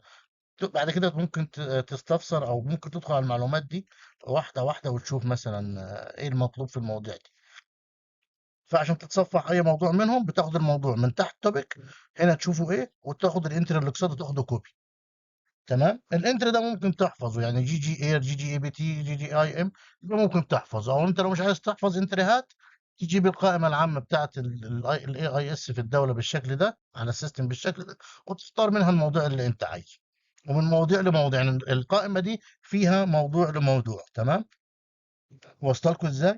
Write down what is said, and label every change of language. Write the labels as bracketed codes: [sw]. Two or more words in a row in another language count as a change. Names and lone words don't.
[ar] بعد كده ممكن تستفسر او ممكن تدخل على المعلومات دي واحده واحده وتشوف مثلا ايه المطلوب في المواضيع دي. فعشان تتصفح اي موضوع منهم بتاخد الموضوع من تحت توبيك، هنا تشوفوا ايه، وتاخد الانتر اللي قصاده تاخده كوبي. تمام. الانتر ده ممكن تحفظه، يعني جي جي اير، جي جي اي بي تي، جي جي اي ام، ده ممكن تحفظه. او انت لو مش عايز تحفظ انتريهات، تجيب القائمه العامه بتاعت الاي اي اس في الدوله بالشكل ده، على السيستم بالشكل ده، وتختار منها الموضوع اللي انت عايزه. ومن مواضيع لمواضيع، يعني القائمه دي فيها موضوع لموضوع. تمام. واصله لكم ازاي؟